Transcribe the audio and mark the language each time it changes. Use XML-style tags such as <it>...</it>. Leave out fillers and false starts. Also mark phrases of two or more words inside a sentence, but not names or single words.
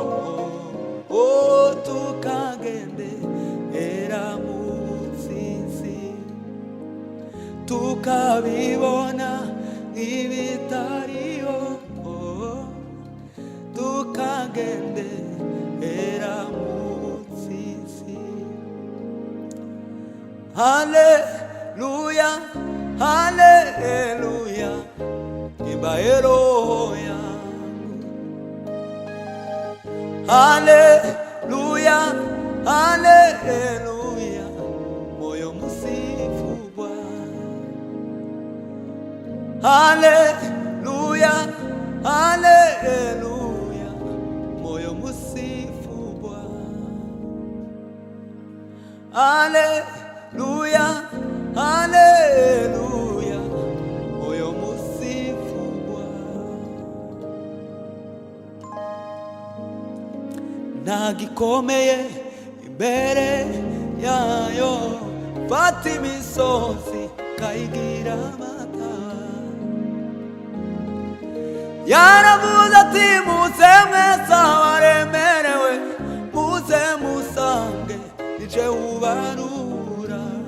<rw>tukagendera mu butsinzi tukabibona nk'ibitariho tukagendera mu butsinzi.</rw> <sw>Haleluya, haleluya, imba roho yangu. Haleluya, haleluya, moyo msifu Bwana. Haleluya, haleluya, moyo msifu Bwana. Haleluya, haleluya, moyo msifu Bwana.</sw> <rw>Nagikomeye imbere yayo, fata imisozi kayigira amata. Yaravuze ati muze mwese abaremerewe, muze musange nije ubarura.</rw>